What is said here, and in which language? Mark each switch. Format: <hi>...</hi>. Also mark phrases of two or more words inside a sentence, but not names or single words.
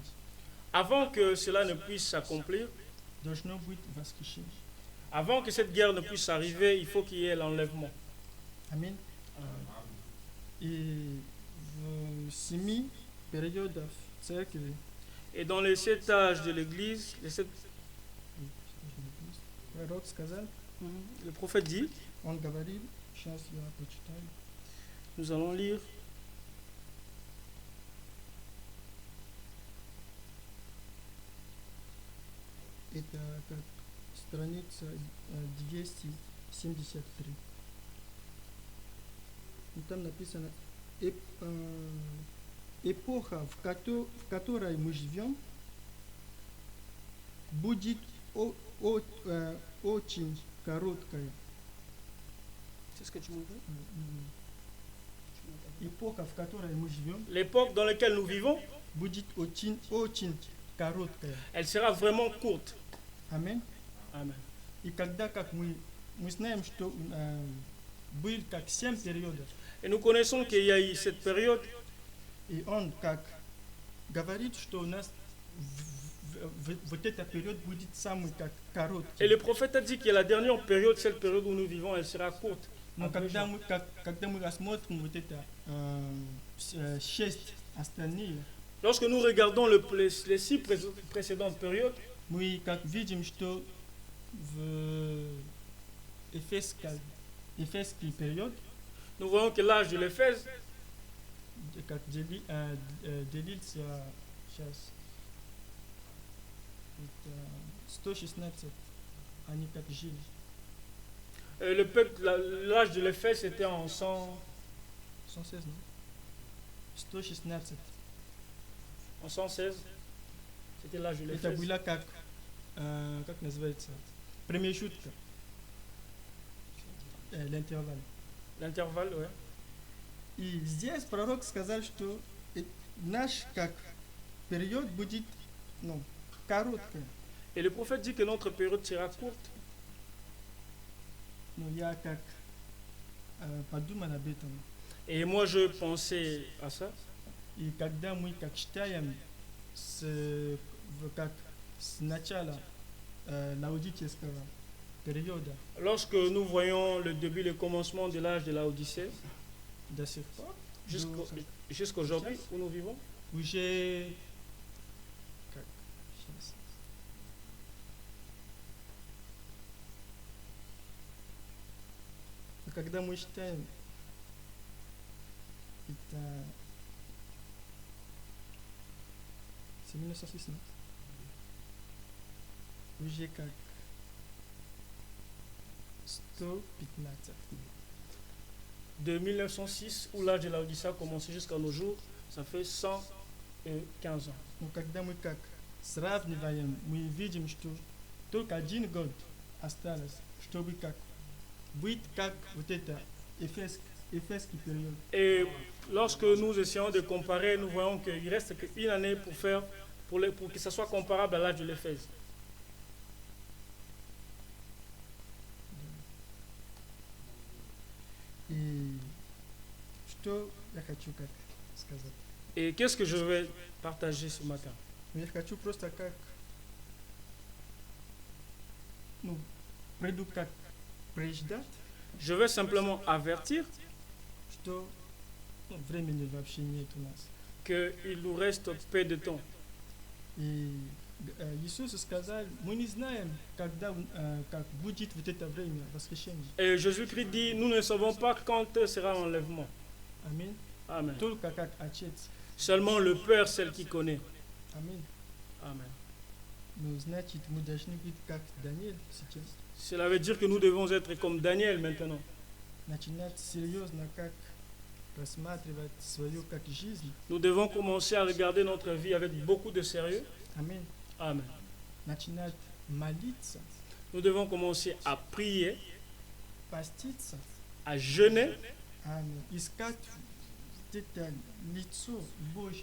<fr>Avant que cela ne puisse s'accomplir,</fr> <ru>должно быть восхищение.</ru> <fr>avant que cette guerre ne puisse arriver, il faut qu'il y ait l'enlèvement.</fr> <ru>Аминь. И в 7 периодах церкви</ru> <fr>Et dans les 7 âges de l'Église,</fr> <ru>пророк сказал,</ru> <fr>le prophète dit,</fr> <ru>он говорил, сейчас я прочитаю.</ru> <fr>nous allons lire</fr> <ru>Это как страница 273. И там написано эпоха, в которой мы живем, будет очень короткая.</ru> <fr>c'est ce que tu m'as dit?</fr> <ru>Эпоха, в которой мы живем,</ru> <fr>L'époque dans laquelle nous vivons,</fr> <ru>будет очень короткая.</ru> <fr>elle sera vraiment courte.</fr> <ru>Аминь.</ru> <fr>Amen.</fr> <ru>И когда как мы знаем, что был как 7 периодов,</ru> <fr>Et nous connaissons qu'il y a eu cette période,</fr> <ru>и он как говорит, что у нас вот эта период будет самый как короткий.</ru> <fr>et le prophète a dit que la dernière période, cette période où nous vivons, elle sera courte.</fr> <ru>Но когда мы рассмотрим вот это 6 остальные,</ru> <fr>Lorsque nous regardons les 6 précédentes périodes,</fr> <ru>мы как видим, что в Эфесский период,</ru> <fr>nous voyons que l'âge de l'Éphèse,</fr> <ru>как делится сейчас, это 116, они как жили.</ru> <fr>L'âge de l'Éphèse était en 116, non? 116. en 116. C'était l'âge de</fr> <ru>Это</ru> <fr>l'Éphèse.</fr> <ru>было как называется, промежутка,</ru> <fr>l'intervalle. L'intervalle, ouais.</fr> <ru>И здесь пророк сказал, что наш как период будет, ну, короткий.</ru> <fr>Et le prophète dit que notre période sera courte.</fr> <ru>Но я как подумал об этом.</ru> <fr>Et moi, je pensais à ça.</fr> <ru>И когда мы как читаем как с начала лаодикийского периода</ru> <fr>Lorsque nous voyons le début, le commencement de l'âge de la Odyssée,</fr> <ru>до сих пор,</ru> <fr>jusqu'à aujourd'hui où nous vivons,</fr> <ru>уже как, сейчас. Когда мы считаем, это 1916, уже как 115.</ru> <fr>de 1906, où l'âge de la Odyssée a commencé jusqu'à nos jours, ça fait 115 ans.</fr> <ru>Но когда мы как сравниваем, мы видим, что только 1 год осталось, чтобы как быть как вот это эфесский период.</ru> <fr>Et lorsque nous essayons de comparer, nous voyons qu'il reste qu'une année pour faire, pour que ça soit comparable à l'âge de l'Éphèse.</fr> <ru>И что я хочу как сказать?</ru> <fr>Et qu'est-ce que je vais partager ce matin?</fr> <ru>Я хочу просто как, ну, приду как преждать,</ru> <fr>Je vais simplement avertir</fr> <ru>что ну, времени вообще нет у нас.</ru> <fr>qu'il nous reste peu de temps.</fr> <ru>И Иисус сказал, мы не знаем, когда как будет вот это время восхищения.</ru> <fr>Et Jésus-Christ dit, nous ne savons pas quand sera l'enlèvement.</fr> <ru>Аминь.</ru> <fr>Amen.</fr> <ru>Только как Отец.</ru> <fr>Seulement le Père, c'est le qui connaît.</fr> <ru>Аминь.</ru> <fr>Amen.</fr> <ru>Ну, значит, мы должны быть как Даниил сейчас.</ru> <fr>Cela veut dire que nous devons être comme Daniel maintenant.</fr> <ru>Начинать серьезно как рассматривать свою как жизнь.</ru> <fr>Nous devons commencer à regarder notre vie avec beaucoup de sérieux.</fr> <ru>Аминь.</ru> <fr>Amen.</fr> <ru>Начинать молиться,</ru> <fr>Nous devons commencer à prier,</fr> <ru>поститься.</ru> <fr>à jeûner</fr> <ru>Аминь. Искать вот это лицо Божье.</ru>